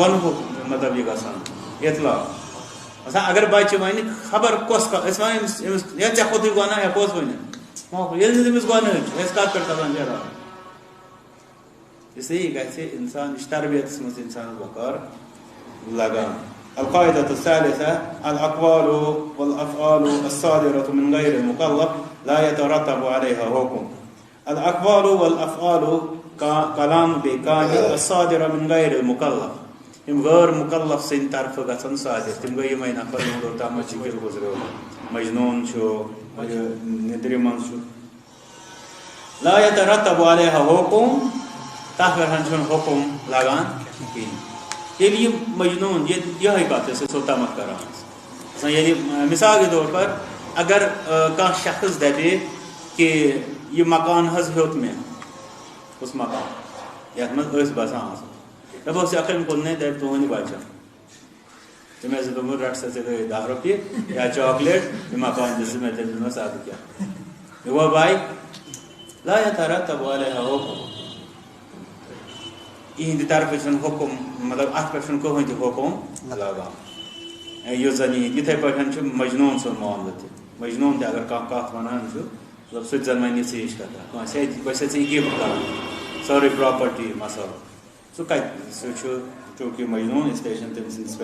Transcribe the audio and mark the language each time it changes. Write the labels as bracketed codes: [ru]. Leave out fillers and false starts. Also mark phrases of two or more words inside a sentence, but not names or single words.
[ks] گۄنہُک مطلب یہِ گژھان اطلاق آسان اگر بچہِ وَنہِ خبر کۄس کتھ أسۍ وَنو أمِس یا ژےٚ کھوٚتُے گۄناہ ہٮ۪کوس ؤنِتھ ییٚلہِ نہٕ تٔمِس گۄنہٕے چھُ أسۍ کتھ پٮ۪ٹھ کھسان جرات اسلیے یہِ گژھِ انسان یہِ چھُ تربیتس منٛز انسانس بکار لگان [ar] القاعدة الثالثة الأقوال والأفعال الصادرة من غير المكلف لا يترتب عليها حكم الأقوال والأفعال كلام بكامل الصادرة من غير المكلف [ks] یم غیر مکلف سٕنٛدِ طرفہٕ گژھن صادر تِم گٔے یِمے نفر یِمو تتھ منٛز چھِ کِل گُزریو مجنون چھُ نِدرِ منٛز چھُ [ar] لا يترتب عليها حكم [ks] تتھ پٮ۪ٹھ چھُنہٕ حکم لگان کِہیٖنۍ ییٚلہِ یہِ مجنون یِہے کتھ ٲسۍ أسۍ اوٚتامتھ کران ییٚلہِ [ur] مثال کے طور پر [ks] اگر کانٛہہ شخص دپے کہِ یہِ مکان حظ ہیوٚت مےٚ کُس مکان یتھ منٛز أسۍ بسان آسان دپوس یکھ أمۍ کوٚرنے دپہِ تُہُنٛدِ بچن تٔمۍ ہسا دوٚپمُت رٹ سا ژےٚ گٔے 10 رۄپیہِ یا چاکلیٹ یہِ مکان دِژ مےٚ تٔمۍ دوٚپمَس اَدٕ کیٛاہ یہِ گوٚو باے [ar] لا يترتب عليها حكم [ks] یِہنٛدِ طرفہٕ چھُنہٕ حُکُم مطلب اتھ پٮ۪ٹھ چھُنہٕ کٕہٕنۍ تہِ حُکُم لگان یُس زن یِتھٕے پٲٹھۍ چھُ مجنون سُنٛد معاملہٕ تہِ مجنون تہِ اگر کانٛہہ کتھ ونان چھُ مطلب سُہ تہِ زن ونہِ ژٕ ہِش کتھا کٲنٛسہِ ہے بہٕ چھَس ژےٚ گفٹ کران سٲرٕے پراپرٹی مسال سُہ کتہِ سُہ چھُ چوٗنٛکہِ مجنون اسلیے چھُنہٕ تٔمۍ سٕنٛدِس